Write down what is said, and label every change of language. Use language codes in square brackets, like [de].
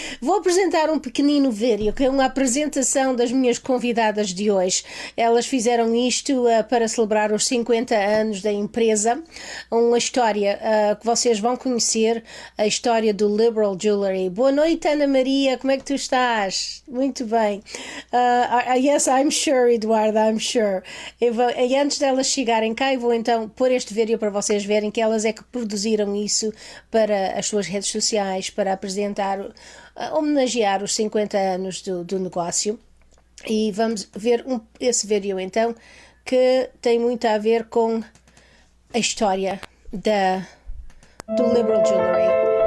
[pt] Vou apresentar um pequenino vídeo, que é uma apresentação das minhas convidadas de hoje. Elas fizeram isto para celebrar os 50 anos da empresa. Uma história que vocês vão conhecer, a história do Liberal Jewellery. Boa noite, Ana Maria. Como é que tu estás? Muito bem. [en] Yes, I'm sure, Eduardo, I'm sure. [pt] E antes delas chegarem cá, eu vou então pôr este vídeo para vocês verem que elas é que produziram isso para as suas redes sociais, para apresentar, homenagear os 50 anos do negócio. E vamos ver esse vídeo então, que tem muito a ver com a história do Liberal Jewellery.